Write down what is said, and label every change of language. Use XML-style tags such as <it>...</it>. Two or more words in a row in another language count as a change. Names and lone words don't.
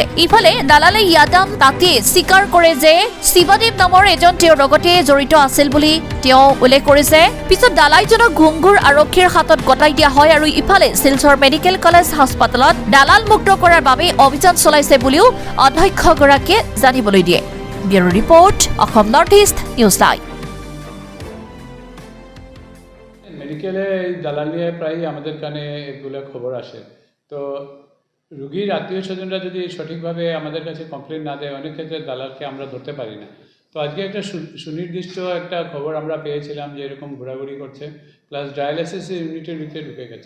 <as>ইফালে দালালে ইয়াদাম তাতে স্বীকাৰ কৰে যে শিৱদেৱ নামৰ এজন তেওঁৰ লগতে জড়িত আছিল বুলি তেওঁ উল্লেখ কৰিছে। পিছত দালালজনক ঘুংগুৰ আৰক্ষীৰ হাতত গতাই দিয়া হয় আৰু ইফালে শিলচৰ মেডিকেল কলেজ হাস্পাতালত দালাল মুক্ত কৰাৰ বাবে অভিযান চলাইছে বুলিও অধ্যক্ষগৰাকীয়ে জানিবলৈ দিয়ে।</as> <en>bureau report, অসম নৰ্থ ইষ্ট নিউজ লাইভ।</en> <bn>মেডিকেলে দালালিয়ে প্রায় আমাদের কানে এগুলো খবর আসে। তো রুগীর আত্মীয় স্বজনরা যদি সঠিকভাবে আমাদের কাছে কমপ্লেন না দেয়, অনেক ক্ষেত্রে দালালকে আমরা ধরতে পারি না। তো আজকে একটা সুনির্দিষ্ট একটা খবর আমরা পেয়েছিলাম যে এরকম ঘোরাঘুরি করছে,</bn> <en>plus dialysis unit</en> <bn>ভিতরে ঢুকে গেছে।</bn>